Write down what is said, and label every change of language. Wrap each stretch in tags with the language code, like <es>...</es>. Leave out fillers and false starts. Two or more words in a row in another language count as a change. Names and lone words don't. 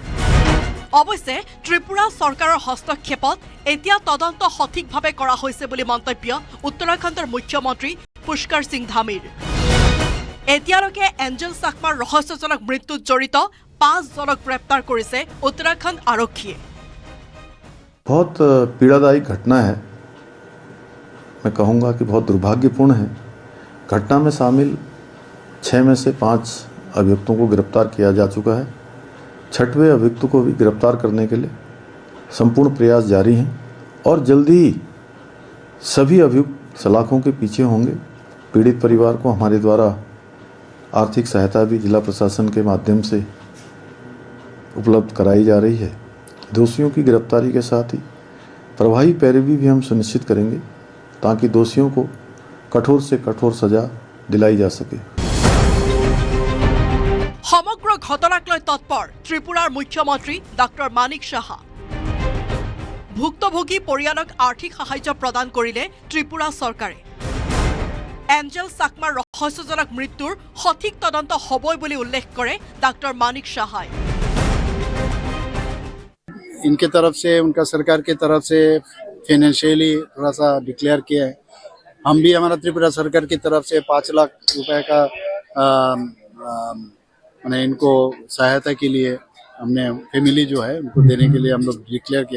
<as>অৱশ্যে ত্ৰিপুৰা চৰকাৰৰ হস্তক্ষেপত এতিয়া তদন্ত সঠিকভাৱে কৰা হৈছে বুলি মন্তব্য উত্তৰাখণ্ডৰ মুখ্যমন্ত্ৰী পুষ্কৰ সিং ধামীৰ। এতিয়ালৈকে এঞ্জেল চাকমাৰ ৰহস্যজনক মৃত্যুত জড়িত 5 জনক গ্ৰেপ্তাৰ কৰিছে উত্তৰাখণ্ড আৰক্ষীয়ে।</as> <hi>बहुत पीड़ादायी घटना है, मैं कहूँगा कि बहुत दुर्भाग्यपूर्ण है। घटना में शामिल 6 में से 5 अभियुक्तों को गिरफ्तार किया जा चुका है। 6वें अभियुक्त को भी गिरफ्तार करने के लिए संपूर्ण प्रयास जारी हैं और जल्दी ही सभी अभियुक्त सलाखों के पीछे होंगे। पीड़ित परिवार को हमारे द्वारा आर्थिक सहायता भी जिला प्रशासन के माध्यम से उपलब्ध कराई जा रही है। दोषियों की गिरफ्तारी के साथ ही प्रभावी पैरवी भी हम सुनिश्चित करेंगे ताकि दोषियों को कठोर से कठोर सजा दिलाई जा सके।</hi> <as>সমগ্ৰ ঘটনাক লৈ তৎপৰ ত্ৰিপুৰাৰ মুখ্যমন্ত্ৰী ডক্টৰ মানিক সাহা। ভুক্তভোগী পৰিয়ালক আৰ্থিক সাহায্য প্ৰদান কৰিলে ত্ৰিপুৰা চৰকাৰে। এঞ্জেল চাকমাৰ ৰহস্যজনক মৃত্যুৰ সঠিক তদন্ত হ'বই বুলি উল্লেখ কৰে ডক্টৰ মানিক সাহাই।</as> <hi>इनके तरफ से, उनका सरकार की तरफ से फाइनेंशियली थोड़ा सा डिक्लेयर किया है। हम भी हमारा त्रिपुरा सरकार की तरफ से 5 लाख रुपए का मैंने इनको सहायता के लिए हमने फैमिली जो है उनको देने के लिए हम लोग डिक्लेयर किया।</hi>